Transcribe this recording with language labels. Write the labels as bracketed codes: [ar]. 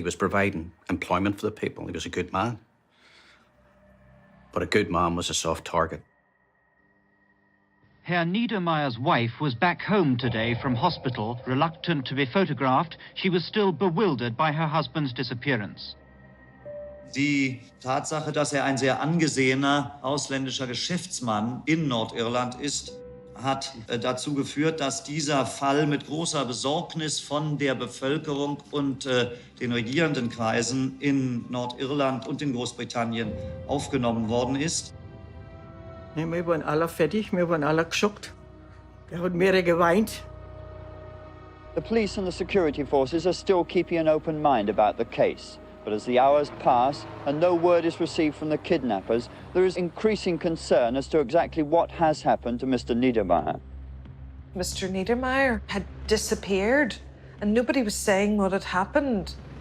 [en] He was providing employment for the people. He was a good man. But a good man was a soft target. Herr Niedermayer's wife was back home today from hospital, reluctant to be photographed. She was still bewildered by her husband's disappearance. [de] Die Tatsache, dass ein sehr angesehener ausländischer Geschäftsmann in Nordirland ist, hat dazu geführt, dass dieser Fall mit großer Besorgnis von der Bevölkerung und den regierenden Kreisen in Nordirland und in Großbritannien aufgenommen worden ist. Nee, wir waren alle fertig, wir waren alle geschockt. Er hat mehr geweint. [en] The police and the security forces are still keeping an open mind about the case. But as the hours pass and no word is received from the kidnappers, there is increasing concern as to exactly what has happened to Mr. Niedermayer. Mr. Niedermayer had disappeared and nobody was saying what had happened.